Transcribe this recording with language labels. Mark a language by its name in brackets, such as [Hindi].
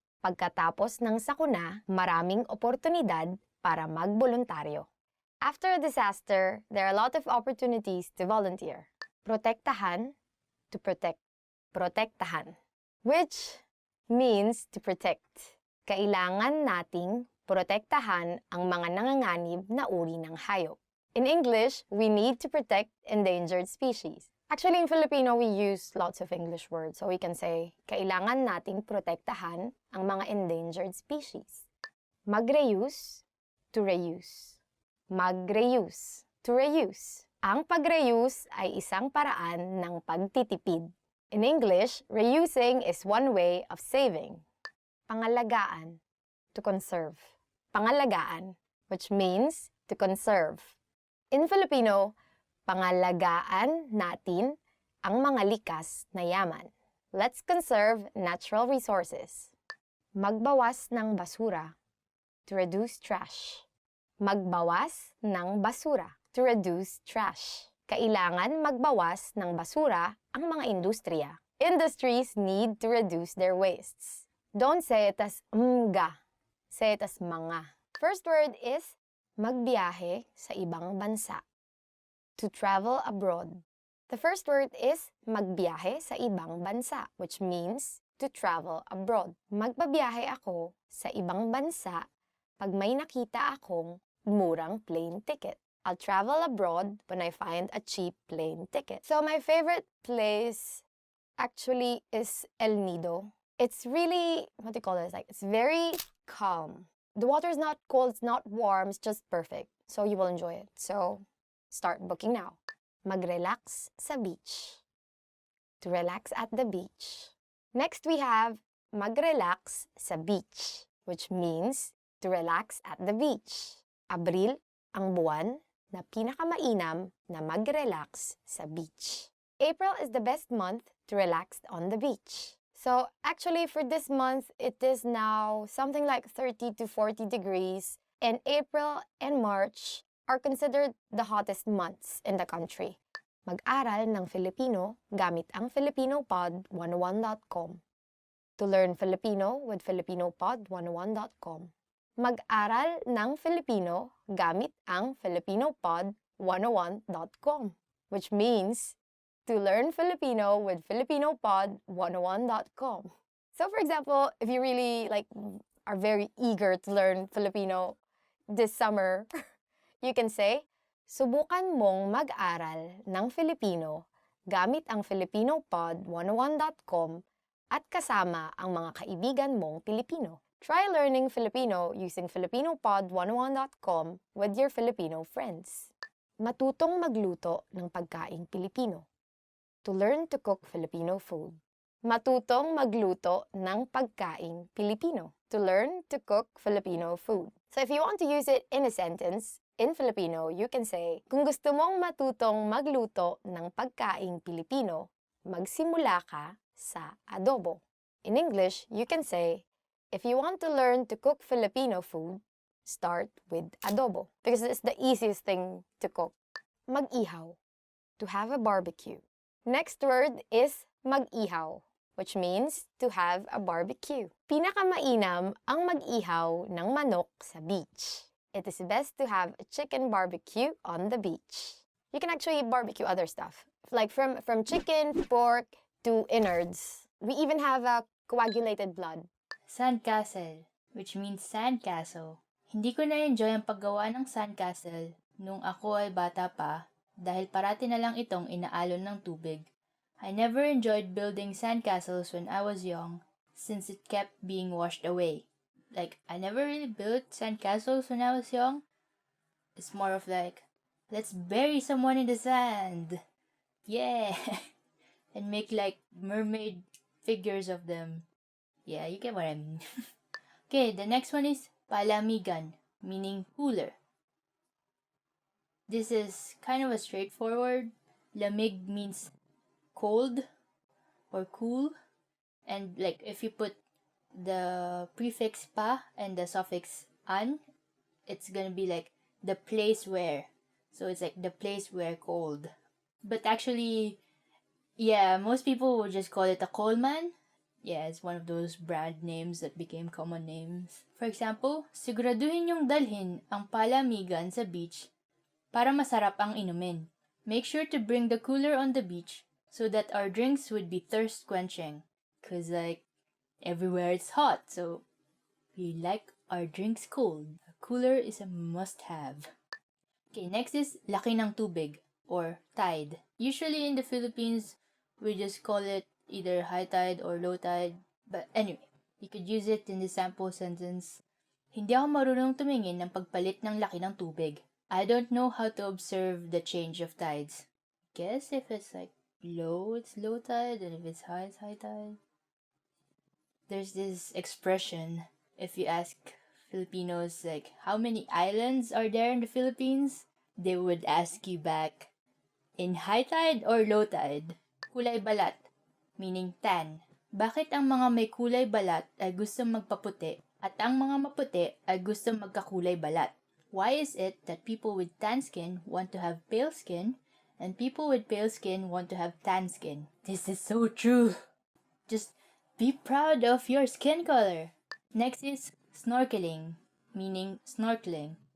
[Filipino] Pagkatapos ng sakuna, maraming oportunidad para magboluntaryo. [English] After a disaster, there are a lot of opportunities to volunteer. Protektahan, to protect. Protektahan, which means to protect. [Filipino] Kailangan nating protektahan ang mga nanganganib na uri ng hayop. [English] In English, we need to protect endangered species. Actually, in Filipino, we use lots of English words. So we can say, [Filipino] kailangan nating protektahan ang mga [English] endangered species. Mag-reuse, to reuse. Mag-reuse, to reuse. [Filipino] Ang pag-reuse ay isang paraan ng pagtitipid. [English] In English, reusing is one way of saving. Pangalagaan, to conserve. Pangalagaan, which means to conserve. In Filipino, [Filipino] pangalagaan natin ang mga likas na yaman. [English] Let's conserve natural resources. [Filipino] Magbawas ng basura, [English] to reduce trash. [Filipino] Magbawas ng basura, [English] to reduce trash. [Filipino] Kailangan magbawas ng basura ang mga industriya. [English] Industries need to reduce their wastes. Don't say it as mga. Say it as mga. First word is [Filipino] magbiyahe sa ibang bansa. [English] To travel abroad. The first word is [Filipino] magbiyahe sa ibang bansa, [English] which means to travel abroad. [Filipino] Magbabiyahe ako sa ibang bansa pag may nakita akong murang plane ticket. [English] I'll travel abroad when I find a cheap plane ticket. So my favorite place actually is El Nido. It's really, what do you call this? Like, it's very calm. The water is not cold, it's not warm, it's just perfect. So you will enjoy it. So Start booking now. [Filipino] Mag-relax sa beach. [English] To relax at the beach. Next we have [Filipino] mag-relax sa beach, [English] which means to relax at the beach. [Filipino] Abril ang buwan na pinakamainam na mag-relax sa beach. [English] April is the best month to relax on the beach. So actually for this month, it is now something like 30 to 40 degrees, and April and March are considered the hottest months in the country. [Filipino] Mag-aral ng Filipino gamit ang FilipinoPod101.com. [English] To learn Filipino with FilipinoPod101.com. [Filipino] Mag-aral ng Filipino gamit ang FilipinoPod101.com, [English] which means to learn Filipino with FilipinoPod101.com. So for example, if you really are very eager to learn Filipino this summer, you can say, [Filipino] subukan mong mag-aral ng Filipino gamit ang FilipinoPod101.com at kasama ang mga kaibigan mong Pilipino. [English] Try learning Filipino using FilipinoPod101.com with your Filipino friends. [Filipino] Matutong magluto ng pagkaing Pilipino. [English] To learn to cook Filipino food. [Filipino] Matutong magluto ng pagkaing Pilipino. [English] To learn to cook Filipino food. So if you want to use it in a sentence, in Filipino, you can say, [Filipino] kung gusto mong matutong magluto ng pagkaing Pilipino, magsimula ka sa adobo. [English] In English, you can say, if you want to learn to cook Filipino food, start with adobo because it's the easiest thing to cook. Mag-ihaw, to have a barbecue. Next word is mag-ihaw, which means to have a barbecue. [Filipino] Pinakamainam ang mag-ihaw ng manok sa beach. [English] It is best to have a chicken barbecue on the beach. You can actually barbecue other stuff, like from chicken, pork, to innards. We even have a coagulated blood. Sandcastle, which means sandcastle. [Filipino] Hindi ko na-enjoy ang paggawa ng sandcastle nung ako ay bata pa dahil parati na lang itong inaalon ng tubig. [English] I never enjoyed building sandcastles when I was young since it kept being washed away. I never really built sandcastles when I was young. It's more of let's bury someone in the sand. Yeah! And make mermaid figures of them. Yeah, you get what I mean. Okay, the next one is palamigan, meaning cooler. This is kind of a straightforward. Lamig means cold or cool. And if you put the prefix pa and the suffix an, it's gonna be the place where. So it's the place where cold. But actually, yeah, most people would just call it a coalman. Yeah, it's one of those brand names that became common names. For example, [Filipino] siguraduhin yung dalhin ang palamigan sa beach para masarap ang inumin. [English] Make sure to bring the cooler on the beach so that our drinks would be thirst-quenching. Cause everywhere it's hot, so we like our drinks cold. A cooler is a must-have. Okay, next is [Filipino] laki ng tubig [English] or tide. Usually in the Philippines, we just call it either high tide or low tide. But anyway, you could use it in the sample sentence. [Filipino] Hindi ako marunong tumingin ng pagpalit ng laki ng tubig. [English] I don't know how to observe the change of tides. Guess if it's low, it's low tide, and if it's high, it's high tide. There's this expression, if you ask Filipinos how many islands are there in the Philippines, they would ask you back, in high tide or low tide? [Filipino] Kulay balat, [English] meaning tan. [Filipino] Bakit ang mga may kulay balat ay gustong magpaputi at ang mga maputi ay gustong magkakulay balat? [English] Why is it that people with tan skin want to have pale skin and people with pale skin want to have tan skin? This is so true. Just be proud of your skin color. Next is snorkeling, meaning snorkeling.